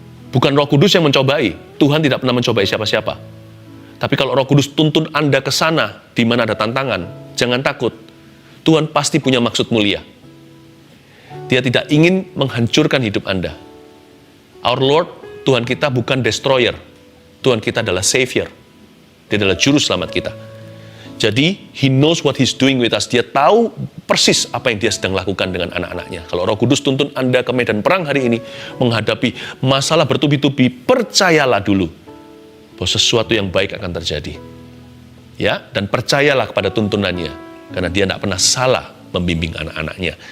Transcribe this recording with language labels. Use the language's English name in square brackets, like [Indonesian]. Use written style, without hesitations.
[Indonesian] Bukan Roh Kudus yang mencobai. Tuhan tidak pernah mencobai siapa-siapa. Tapi kalau Roh Kudus tuntun Anda ke sana, di mana ada tantangan, jangan takut. Tuhan pasti punya maksud mulia. Dia tidak ingin menghancurkan hidup Anda. [English] Our Lord, [Indonesian] Tuhan kita bukan destroyer. Tuhan kita adalah Savior. Dia adalah juru selamat kita. [English] Jadi, He knows what He's doing with us. [Indonesian] Dia tahu persis apa yang Dia sedang lakukan dengan anak-anaknya. Kalau Roh Kudus tuntun Anda ke medan perang hari ini, menghadapi masalah bertubi-tubi, percayalah dulu bahwa sesuatu yang baik akan terjadi. Ya, dan percayalah kepada tuntunannya, karena Dia tidak pernah salah membimbing anak-anaknya.